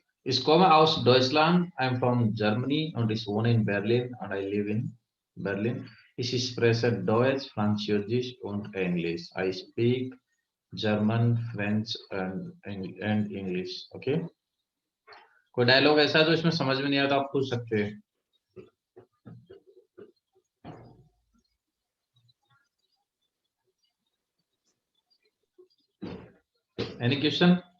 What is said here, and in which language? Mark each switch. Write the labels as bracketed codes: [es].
[de] Ich komme aus Deutschland, [en] I'm from Germany [de] und ich wohne in Berlin [en] and I live in Berlin. [de] Ich spreche Deutsch, Französisch und Englisch. [en] I speak German, French and English. Okay? [hi] कोई dialogue ऐसा है जो इसमें समझ में नहीं आता, आप पूछ सकते हैं। [en] Any question?